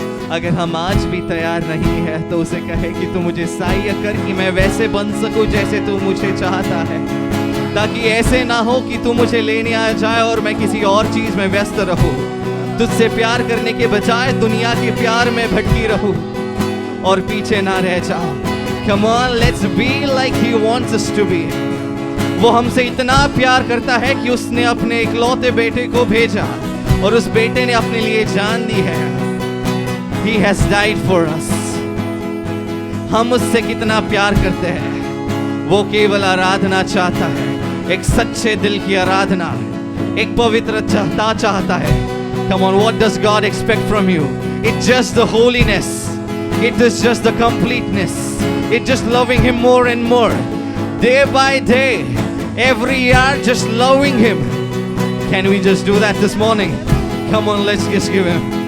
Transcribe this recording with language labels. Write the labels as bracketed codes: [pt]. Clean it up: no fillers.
[hi] अगर हम आज भी तैयार नहीं है तो उसे कहे कि तू मुझे सहाय कर कि मैं वैसे बन सकूं जैसे तू मुझे चाहता है, ताकि ऐसे ना हो कि तू मुझे लेने आ जाए और मैं किसी और चीज में व्यस्त रहूं। तुझसे प्यार करने के बजाय दुनिया के प्यार में भटकी रहूं और पीछे ना रह जाऊं। [en] Come on, let's be like he wants us to be. [hi] वो हमसे इतना प्यार करता है कि उसने अपने इकलौते बेटे को भेजा और उस बेटे ने अपने लिए जान दी है। [en] He has died for us. [hi] हम उससे कितना प्यार करते हैं। वो केवल आराधना चाहता है, एक सच्चे दिल की आराधना, एक पवित्र चाहता है। [en] Come on, what does God expect from you? It's just the holiness. It is just the completeness. It's just loving Him more and more. Day by day, every hour, just loving Him. Can we just do that this morning? Come on, let's just give Him.